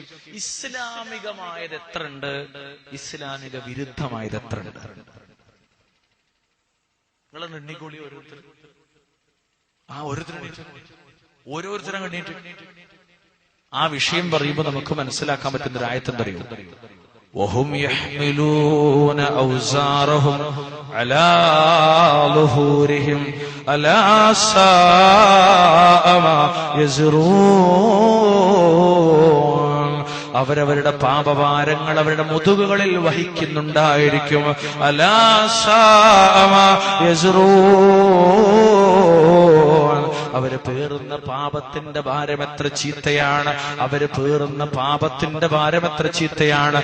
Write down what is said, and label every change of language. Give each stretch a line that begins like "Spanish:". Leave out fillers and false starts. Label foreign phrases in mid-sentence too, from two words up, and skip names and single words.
Malayalam: ഇസ്ലാമികമായത് എത്ര ഉണ്ട്, ഇസ്ലാമിക വിരുദ്ധമായത് എത്ര ഉണ്ട്? നിങ്ങളൊന്ന് എണ്ണിക്കോളി. ഓരോരുത്തരും എണ്ണീറ്റ് ആ വിഷയം പറയുമ്പോൾ നമുക്ക് മനസ്സിലാക്കാൻ പറ്റുന്ന ഒരു ആയത്ത് പറയൂ.
Arabic: وهم يحملون أوزارهم على ظهورهم ألا ساء ما يزرون.
Malayalam: അവരവരുടെ പാപഭാരങ്ങൾ അവരുടെ മുതുകുകളിൽ വഹിക്കുന്നുണ്ടായിരിക്കും.
Arabic: ألا ساء ما يزرون.
Malayalam: അവര് പേറുന്ന പാപത്തിന്റെ ഭാരം എത്ര ചീത്തയാണ്, അവര് പേറുന്ന പാപത്തിന്റെ ഭാരം എത്ര ചീത്തയാണ്.